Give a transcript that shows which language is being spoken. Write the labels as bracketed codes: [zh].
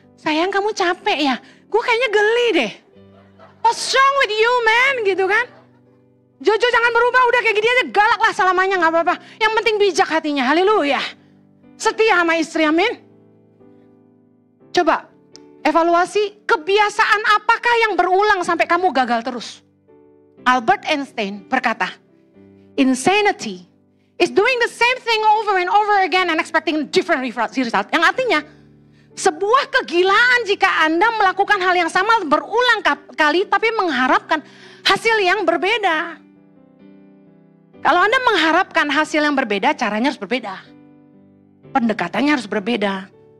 [id] Sayang kamu capek ya, gue kayaknya geli deh. [en] What's wrong with you man [id] gitu kan. Jojo jangan berubah, udah kayak gini aja galak lah selamanya gak apa-apa. Yang penting bijak hatinya, haleluya. Setia sama istri, amin. Coba evaluasi kebiasaan apakah yang berulang sampai kamu gagal terus. [en] Albert Einstein [id] berkata, [en] insanity is doing the same thing over and over again and expecting different result. [id] Yang artinya, sebuah kegilaan jika Anda melakukan hal yang sama berulang kali tapi mengharapkan hasil yang berbeda. Kalau Anda mengharapkan hasil yang berbeda, caranya harus berbeda. Pendekatannya harus berbeda.